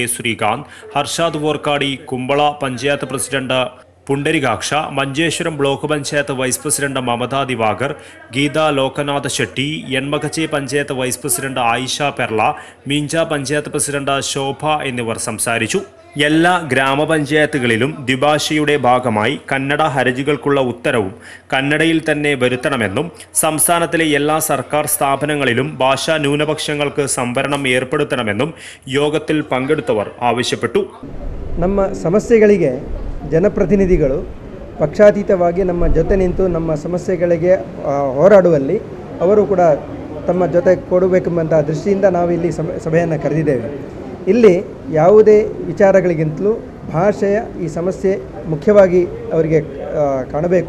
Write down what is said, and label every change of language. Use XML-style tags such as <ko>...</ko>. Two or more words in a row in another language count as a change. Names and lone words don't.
<ml>ശ്രീകാന്ത്, ഹർഷാദ് വോർക്കാടി, കുമ്പള പഞ്ചായത്ത് പ്രസിഡന്റ് പുണ്ടരികാക്ഷ, മഞ്ചേശ്വരം ബ്ലോക്ക് പഞ്ചായത്ത് വൈസ് പ്രസിഡന്റ് മമതാ ദിവാകർ, ഗീത ലോകനാഥ് ഷെട്ടി, എൺമകച്ചി പഞ്ചായത്ത് വൈസ് പ്രസിഡന്റ് ആയിഷ പെർള, മീഞ്ച പഞ്ചായത്ത് പ്രസിഡന്റ് ശോഭ എന്നിവർ സംസാരിച്ചു. എല്ലാ ഗ്രാമപഞ്ചായത്തുകളിലും ദ്വിഭാഷയുടെ ഭാഗമായി കന്നഡ ഹർജികൾക്കുള്ള ഉത്തരവും കന്നഡയിൽ തന്നെ വരുത്തണമെന്നും സംസ്ഥാനത്തിലെ എല്ലാ സർക്കാർ സ്ഥാപനങ്ങളിലും ഭാഷാ ന്യൂനപക്ഷങ്ങൾക്ക് സംവരണം ಏರ್ಪಡುತ್ತണമെന്നും യോഗത്തിൽ പങ്കെടുത്തവർ ಆവശ്ಯപ്പെട്ടു.</ml> <kn>ನಮ್ಮ ಸಮಸ್ಯೆಗಳಿಗೆ ಜನಪ್ರತಿನಿಧಿಗಳು ಪಕ್ಷಾತೀತವಾಗಿ ನಮ್ಮ ಜೊತೆ ನಿಂತು ನಮ್ಮ ಸಮಸ್ಯೆಗಳಿಗೆ ಹೋರಾಡುವಲ್ಲಿ ಅವರು ಕೂಡ ತಮ್ಮ ಜೊತೆ ಕೊಡಬೇಕೆಂಬಂಥ ದೃಷ್ಟಿಯಿಂದ ನಾವು ಇಲ್ಲಿ ಸಭೆಯನ್ನು ಕರೆದಿದ್ದೇವೆ. ಇಲ್ಲಿ ಯಾವುದೇ ವಿಚಾರಗಳಿಗಿಂತಲೂ ಭಾಷೆಯ ಈ ಸಮಸ್ಯೆ ಮುಖ್ಯವಾಗಿ ಅವರಿಗೆ ಕಾಣಬೇಕು.</kn>